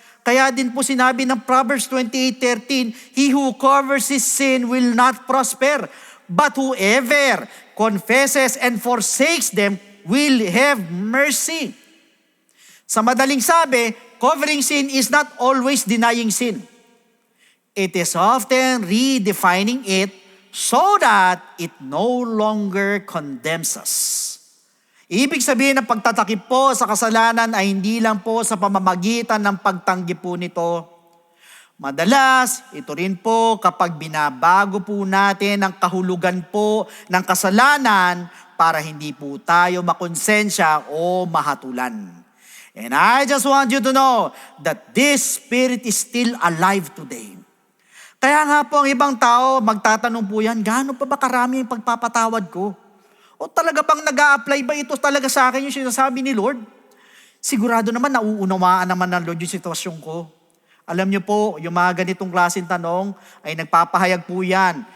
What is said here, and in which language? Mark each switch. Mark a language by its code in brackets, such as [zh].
[tl] Kaya din po sinabi ng [en] Proverbs 28:13, he who covers his sin will not prosper, but whoever confesses and forsakes them will have mercy. [tl] Sa madaling sabi, [en] covering sin is not always denying sin. It is often redefining it so that it no longer condemns us. [tl] Ibig sabihin ng pagtatakip po sa kasalanan ay hindi lang po sa pamamagitan ng pagtanggi po nito. Madalas, ito rin po kapag binabago po natin ang kahulugan po ng kasalanan para hindi po tayo makonsensya o mahatulan. [en] And I just want you to know that this spirit is still alive today. [tl] Kaya nga po ang ibang tao, magtatanong po yan, gaano pa ba karami yung pagpapatawad ko? O talaga bang nag-a-apply ba ito talaga sa akin yung sinasabi ni Lord? Sigurado naman, nauunawaan naman ng Lord yung sitwasyon ko. Alam niyo po, yung mga ganitong klaseng tanong ay nagpapahayag po yan.